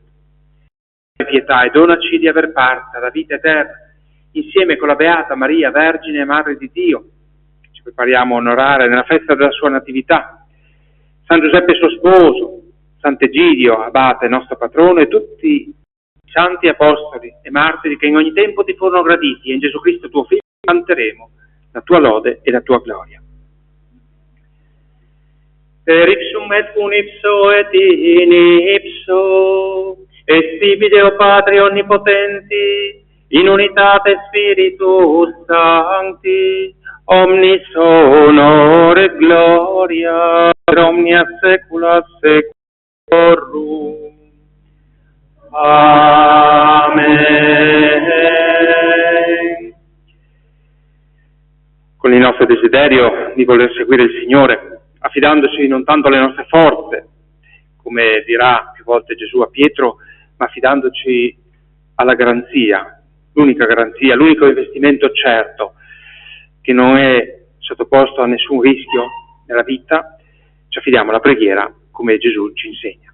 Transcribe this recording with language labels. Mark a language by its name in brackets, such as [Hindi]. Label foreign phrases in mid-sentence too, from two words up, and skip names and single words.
[Italian] Pietà e donaci di aver parte alla vita eterna, insieme con la Beata Maria, Vergine e Madre di Dio, che ci prepariamo a onorare nella festa della sua natività, San Giuseppe suo sposo, Sant'Egidio, abate nostro patrono, e tutti i santi apostoli e martiri che in ogni tempo ti furono graditi, e in Gesù Cristo tuo Figlio canteremo la tua lode e la tua gloria. [Latin] Per ipsum et un ipso et in ipso, esti Deo Padre onnipotenti, in unitate Spiritus Sancti, omnis honor et gloria, per omnia saecula saeculorum. Amen. [Italian] Con il nostro desiderio di voler seguire il Signore, affidandoci non tanto alle nostre forze, come dirà più volte Gesù a Pietro, ma affidandoci alla garanzia, l'unica garanzia, l'unico investimento certo, che non è sottoposto a nessun rischio nella vita, ci affidiamo alla preghiera come Gesù ci insegna.